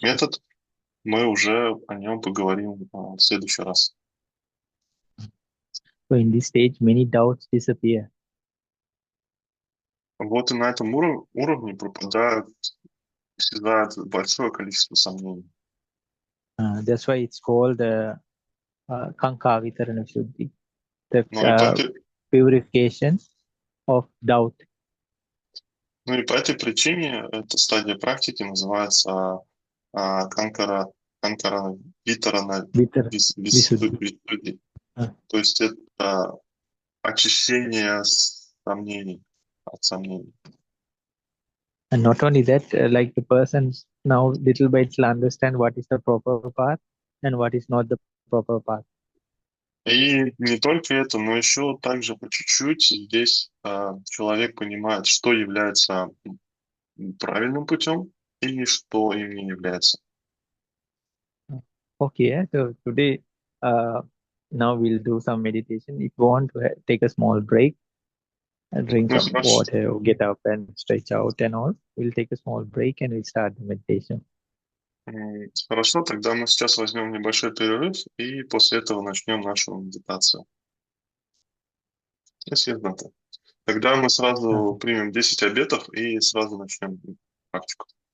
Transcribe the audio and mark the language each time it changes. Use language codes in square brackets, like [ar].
[ru] метод, мы уже о нем поговорим в следующий раз. [en] So in this stage, many doubts disappear. [ru] Вот и на этом уровне исчезает большое количество сомнений. [en] That's why it's called Kanka Vitarana Shuddhi, the Ну и purification of doubt. [ru] Ну и по этой причине эта стадия практики называется канкара витарана [en] Visuddhi. [ru] висудхи. То есть это очищение сомнений, от сомнений. [en] And not only that, like the persons now little by little understand what is the proper path and what is not the proper path. [ru] И не только это, но еще также по чуть-чуть здесь человек понимает, что является правильным путем и что им не является. [en] Okay, so today, now we'll do some meditation. If you want to take a small break, drink Ну, some water, or get up and stretch out and all, we'll take a small break and we'll start the meditation. [ru] Хорошо, тогда мы сейчас возьмем небольшой перерыв и после этого начнем нашу медитацию. Спасибо. Тогда мы сразу примем 10 обетов и сразу начнем практику.